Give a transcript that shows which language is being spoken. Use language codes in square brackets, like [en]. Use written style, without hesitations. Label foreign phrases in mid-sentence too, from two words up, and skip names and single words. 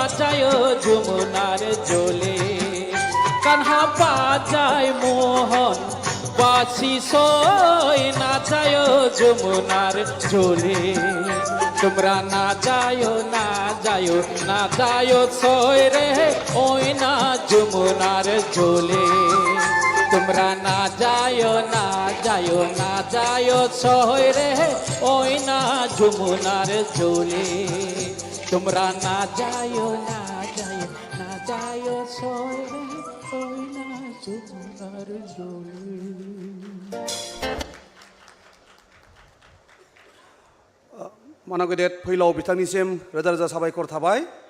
[bn] যায় যমুনার জলে কানহা বাজায় মোহন বাঁচি সই না যায় যমুনার জলে তোমরা না যায়ো না যায়ো না যায়ো সই রে ওই না যমুনার জলে তোমরা না যায়ো না যায়ো না যায়ো সই রে ওই না যমুনার জলে তোমরা না যায়ো না যায়ো না যায় ছয় রে ওই না যমুনার জলে [brx] मानव गेदेर फैलाव बिथांनिसिम रोजा रोजा साबायखर थाबाय